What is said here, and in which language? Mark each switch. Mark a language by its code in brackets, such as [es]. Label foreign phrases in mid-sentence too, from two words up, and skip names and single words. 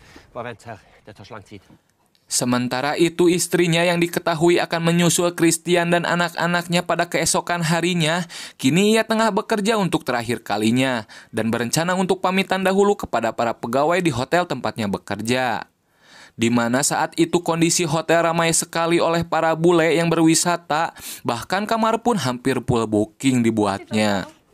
[no] Bare vent her. Det tar så lang tid. [id] Sementara itu istrinya yang diketahui akan menyusul Christian dan anak-anaknya pada keesokan harinya, kini ia tengah bekerja untuk terakhir kalinya dan berencana untuk pamitan dahulu kepada para pegawai di hotel tempatnya bekerja. Di mana saat itu kondisi hotel ramai sekali oleh para bule yang berwisata, bahkan kamar pun hampir [en] full booking [id] dibuatnya.